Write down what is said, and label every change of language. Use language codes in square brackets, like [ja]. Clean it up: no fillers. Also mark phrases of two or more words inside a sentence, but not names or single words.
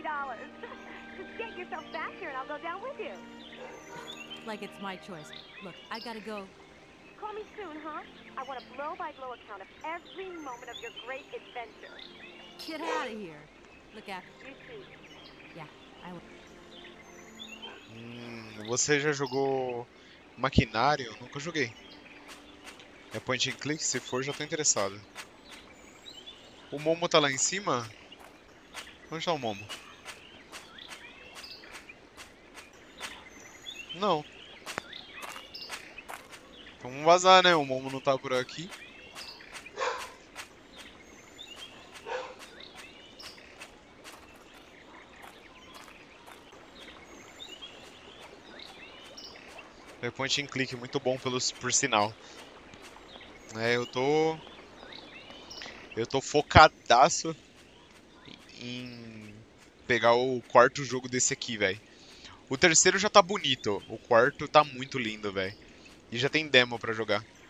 [en] Just get yourself back here and I'll go down with you. Like it's my choice. Look, I gotta go. Call me soon, huh? I want a blow-by-blow account of every moment of your great adventure. Get out of here. Look after. You too. Yeah, I will. [pt] Você já jogou Maquinário? Nunca joguei. É [en] point and click? [pt] Se for, já tô interessado. O Momo tá lá em cima? Onde tá o Momo? Não. Então vamos vazar, né? O Momo não tá por aqui. É [en] point and click, [pt] muito bom por sinal. É, eu tô focadaço em pegar o quarto jogo desse aqui, velho. O terceiro já tá bonito, o quarto tá muito lindo, velho. E já tem demo pra jogar.